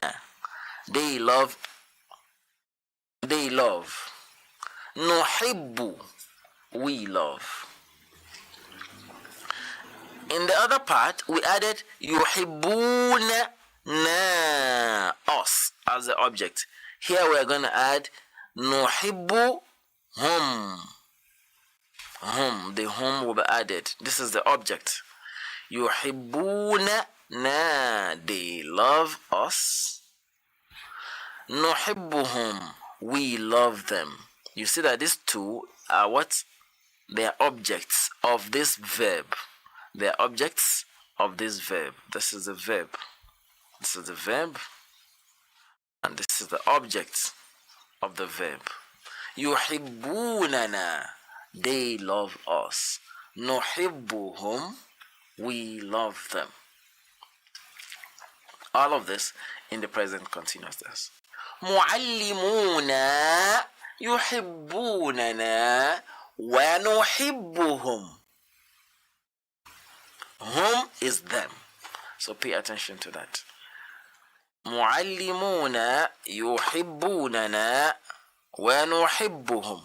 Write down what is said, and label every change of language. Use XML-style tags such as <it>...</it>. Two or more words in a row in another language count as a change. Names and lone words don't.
<en>They love. They love. نحب. We love. In the other part, we added</en> <ar>يحبون na,</ar> <en>us, as the object. Here we are going to add</en> <ar>نحب هم.</ar> <en>Hum, the hum will be added. This is the object.</en> <ar>يحبون na,</ar> <en>they love us. نحبهم, we love them. You see that these two are what? They are objects of this verb. They are objects of this verb. This is the verb. This is the verb. And this is the object of the verb. يحبوننا, they love us. نحبهم, we love them. All of this in the present continuous tense.</en> <ar>معلمونا يحبوننا ونحبهم.</ar> <en>Hum is them. So pay attention to that.</en> <ar>معلمونا يحبوننا ونحبهم.</ar>